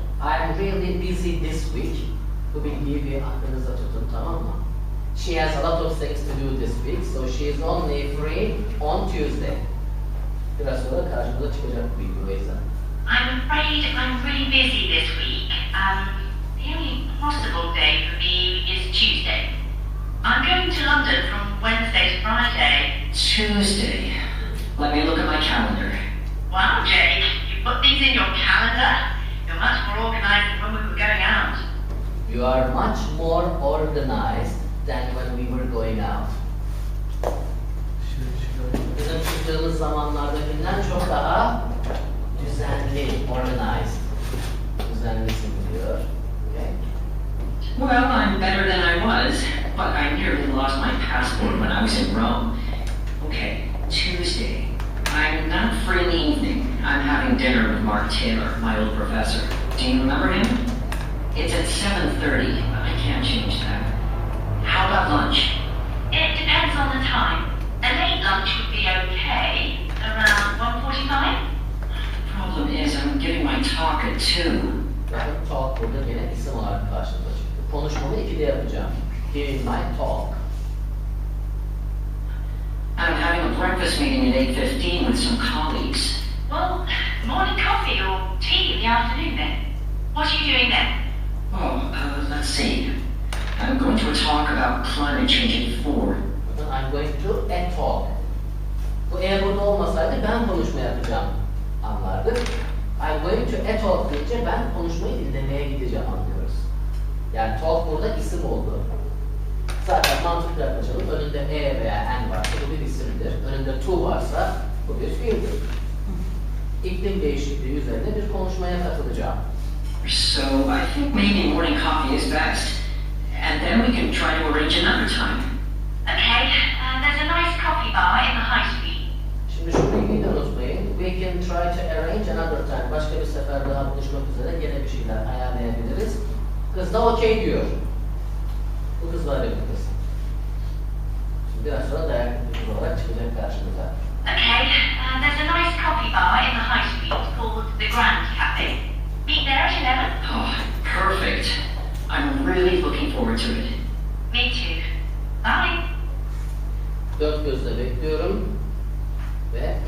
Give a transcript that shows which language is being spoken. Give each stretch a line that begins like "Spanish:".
English: I'm really busy this week.
Turkish: Bu bilgiyi bir aklınıza tutun, tamam mı?
English: She has a lot of things to do this week, so she is only free on Tuesday.
Turkish: Biraz sonra karşımıza çıkacak bu bilgi o yüzden.
English: I'm afraid I'm really busy this week. The only possible day for me is Tuesday. I'm going to London from Wednesday to Friday. Tuesday. Let me look at my calendar. Wow, Jake, you put things in your calendar. You're much more organised than when we were going out. You are much more organized than when we were going out.
Turkish: Bizim çıktığımız zamanlardakinden çok daha düzenli, organized. Düzenlisin diyor. Okay.
English: Well, I'm better than I was, but I nearly lost my passport when I was in Rome. Okay, Tuesday. I'm not free in the evening. I'm having dinner with Mark Taylor, my old professor. Do you remember him? It's at 7:30, but I can't change that. How about lunch? It depends on the time. A late lunch would be okay, around 1:45. The problem is I'm giving my talk at 2.
Turkish: Bakın talk burada gene isim olarak karşımıza çıktı. Konuşmamı 2'de yapacağım.
English: Giving my talk. I'm having a breakfast meeting at 8:15 with some colleagues. Well, morning coffee or tea in the afternoon then. What are you doing then? Oh, let's see. I'm going to a talk about climate change at 4. I'm going to a talk.
Turkish: Bu eğer burada olmasaydı ben konuşma yapacağım anlardık.
English: I'm going to a talk
Turkish: deyince ben konuşmayı dinlemeye gideceğim anlıyoruz. Yani talk burada isim oldu. Zaten mantıklı yaklaşalım. Önünde e veya n varsa bu bir isimdir. Önünde Bu bir filmdir. İklim değişikliği üzerine bir konuşmaya katılacağım.
English: So I think maybe morning coffee is best. And then we can try to arrange another time. Okay, there's a nice coffee bar in the high street.
Turkish: Şimdi şu bilgiyi de unutmayın.
English: We can try to arrange another time.
Turkish: Başka bir sefer daha buluşmak üzere yine bir şeyler ayarlayabiliriz. Kız da okey diyor. Bu kız var ya bu kız. Şimdi biraz sonra dayak bir kız olarak çıkacak karşımıza.
English: Okay, there's a nice coffee bar in the high street called the Grand Cafe. Meet there at 11. Oh, perfect. I'm really looking forward to it. Me too. Bye.
Turkish: Dört gözle bekliyorum. Ve